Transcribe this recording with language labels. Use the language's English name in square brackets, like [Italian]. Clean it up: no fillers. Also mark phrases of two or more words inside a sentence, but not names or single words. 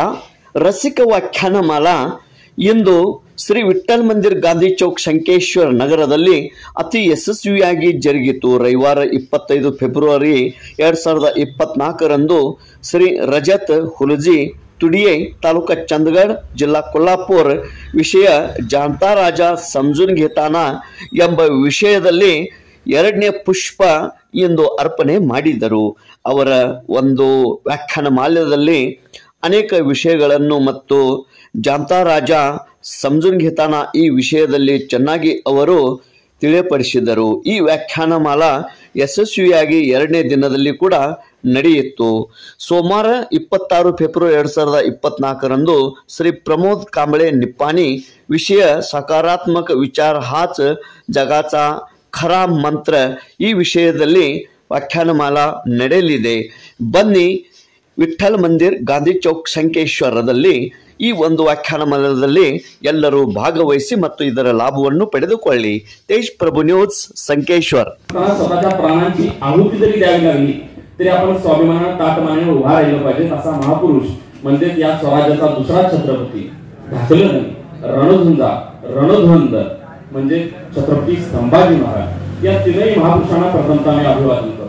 [Kannada] ರಸಿಕ ವ್ಯಾಖ್ಯಾನಮಾಲಾ ಇಂದು ಶ್ರೀ ವಿಠ್ಠಲ್ ಮಂದಿರ್ ಗಾಂಧಿ ಚೌಕ್ ಶಂಕೇಶ್ವರ ನಗರದಲ್ಲಿ ಅತಿ ಯಶಸ್ವಿಯಾಗಿ ಜರುಗಿತು. ರವಿವಾರ 25 ಫೆಬ್ರವರಿ 2024 ಶ್ರೀ ರಜತ್ ಹುಲಜಿ ತುಡಿये [Marathi] तालुका चंदगड जिल्हा कोल्हापूर विषय जाणता राजा समजून घेताना [Kannada] ಎಂಬ ವಿಷಯದಲ್ಲಿ ಎರಡನೇ ಪುಷ್ಪ ಎಂದು ಅರ್ಪಣೆ ಮಾಡಿದರು. ಅವರ ಒಂದು ವ್ಯಾಖ್ಯಾನಮಾಲೆಯಲ್ಲಿ ಅನೇಕ ವಿಷಯಗಳನ್ನು ಮತ್ತು [Marathi] जाणता राजा समजून घेताना [Kannada] ಈ ವಿಷಯದಲ್ಲಿ ಚೆನ್ನಾಗಿ ಅವರು ತಿಳಿಯಪಡಿಸಿದರು. ಈ ವ್ಯಾಖ್ಯಾನಮಾಲಾ ಯಶಸ್ವಿಯಾಗಿ ಎರಡನೇ ದಿನದಲ್ಲಿ ಕೂಡ ನಡೆಯಿತು. ಸೋಮವಾರ 26 ಫೆಬ್ರವರಿ 2024 [Marathi] श्री प्रमोद कांबळे निप्पाणी विषय सकारात्मक विचार हाच जगाचा खरा मंत्र [Kannada] ಈ ವಿಷಯದಲ್ಲಿ ವ್ಯಾಖ್ಯಾನಮಾಲಾ ನಡೆಯಲಿದೆ. ಬನ್ನಿ ವಿಠ್ಠಲ್ ಮಂದಿರ್ ಗಾಂಧಿ ಚೌಕ್ ಶಂಕೇಶ್ವರದಲ್ಲಿ ಈ ಒಂದು ವ್ಯಾಖ್ಯಾನಮಾಲೆಯಲ್ಲಿ ಎಲ್ಲರೂ ಭಾಗವಹಿಸಿ ಮತ್ತು ಇದರ ಲಾಭವನ್ನು ಪಡೆದುಕೊಳ್ಳಿ. ತೇಜ್ ಪ್ರಭು ನ್ಯೂಸ್ संकेश्वर. [Marathi] स्वतःच्या प्राणांची आहुती जरी द्यावी लागली तरी आपण स्वाभिमानाने ताटमानेने उभा राहिलं पाहिजे असा महापुरुष म्हणजे या स्वराज्याचा दुसरा छत्रपती ढाकलं नाही रणझुंजा रणध्वंद म्हणजे छत्रपती संभाजी महाराज या तीनही महापुरुषांना प्रथमतः मी अभिवादन करतो.